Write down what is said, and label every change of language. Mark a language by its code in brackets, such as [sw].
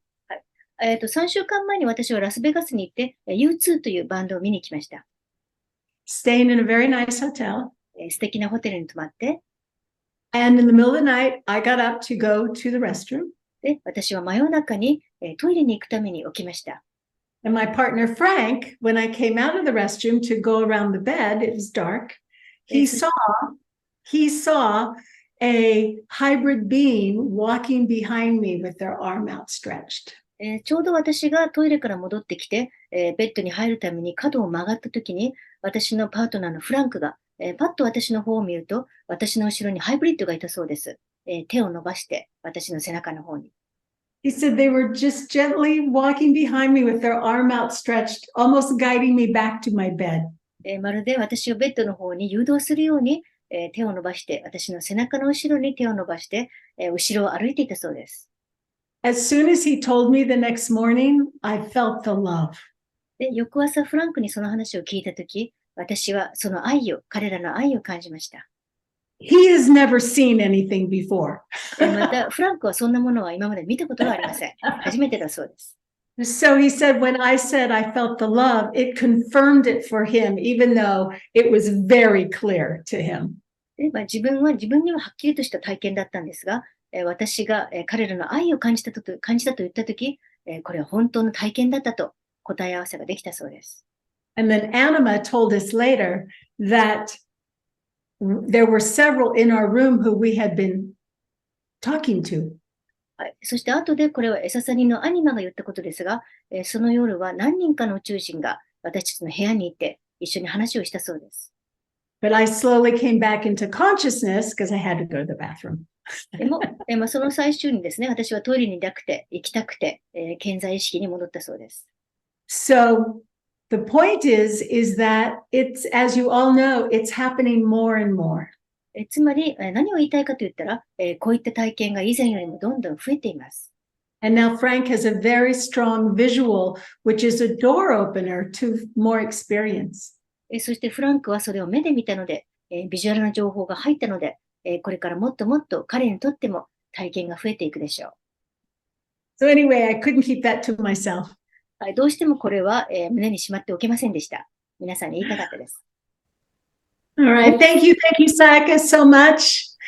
[ja] はい。3週間前に私はラスベガスに行って、U2 というバンドを見に来ました。 [en] staying in a very nice hotel. [ja] 素敵なホテルに泊まって、 [en] And in the middle of the night, I got up to go to the restroom. [ja] で、私は真夜中にトイレに行くために起きました。 [en] And my partner, Frank, when I came out of the restroom to go around the bed, it was dark. He saw a hybrid being walking behind me with their arm outstretched. [ja] ちょうど私がトイレから戻ってきて、ベッドに入るために角を曲がった時に、私のパートナーのフランクが、パッと私の方を見ると、私の後ろにハイブリッドがいたそうです。手を伸ばして、私の背中の方に。 [en] He said they were just gently walking behind me with their arm outstretched, almost guiding me back to my bed. [ja] まるで私をベッドの方に誘導するように、手を伸ばして、私の背中の後ろに手を伸ばして、後ろを歩いていたそうです。 [en] As soon as he told me the next morning, I felt the love. [ja] で、翌朝フランクにその話を聞いたとき、私はその彼らの愛を感じました。 [en] He has never seen anything before. [ja] また、フランクはそんなものは今まで見たことがありません。初めてだそうです。 [en] So he said, when I said I felt the love, it confirmed it for him, even though it was very clear to him. [ja] で、自分にははっきりとした体験だったんですが、私が彼らの愛を感じたと言ったとき、これは本当の体験だったと答え合わせができたそうです。 [en] And then Anima told us later that there were several in our room who we had been talking to. [ja] はい、そして後でこれはエササニのアニマが言ったことですが、その夜は何人かの宇宙人が私たちの部屋にいて一緒に話をしたそうです。 [en] But I slowly came back into consciousness because I had to go to the bathroom. [ja] でも、その最終にですね、私はトイレに行きたくて、健在意識に戻ったそうです。 [en] So the point is that it's, as you all know, it's happening more and more. [ja] つまり、何を言いたいかと言ったら、こういった体験が以前よりもどんどん増えています。 [en] And now Frank has a very strong visual, which is a door opener to more experience. [ja] そしてフランクはそれを目で見たので、ビジュアルな情報が入ったので、これからもっともっと彼にとっても体験が増えていくでしょう。 [en] So anyway, I couldn't keep that to myself. [ja] どうしてもこれは、胸にしまっておけませんでした。皆さんに言いたかったです。 [en] All right. Thank you, Sayaka, so much.